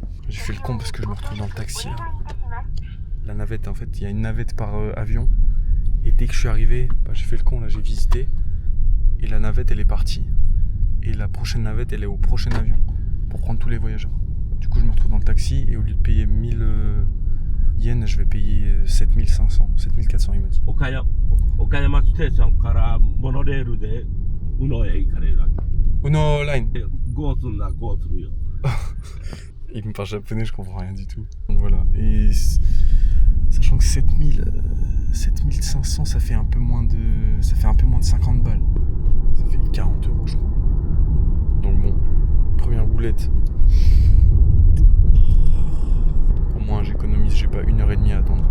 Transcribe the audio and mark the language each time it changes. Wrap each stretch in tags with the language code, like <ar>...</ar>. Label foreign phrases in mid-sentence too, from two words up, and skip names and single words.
<fr>J'ai fait le con parce que je me retrouve dans le taxi là. La navette en fait, il y a une navette par avion et dès que je suis arrivé, j'ai fait le con là, j'ai visité et la navette elle est partie et la prochaine navette elle est au prochain avion pour prendre tous les voyageurs. Du coup je me retrouve dans le taxi et au lieu de payer 1000 yens, je vais payer 7500, 7400 il m'a dit.</fr> <ja>Okayama Station からモノレールで宇野へ行かれるわけ。 Uno line. ゴーすんな、ゴーするよ。</ja> <fr>Il me parle japonais, je comprends rien du tout. Donc voilà. Et sachant que 7500, ça fait un peu moins de 50 balles. Ça fait 40 € je crois. Donc bon, première boulette. Au moins j'économise, j'ai pas 1h30 à attendre.</fr>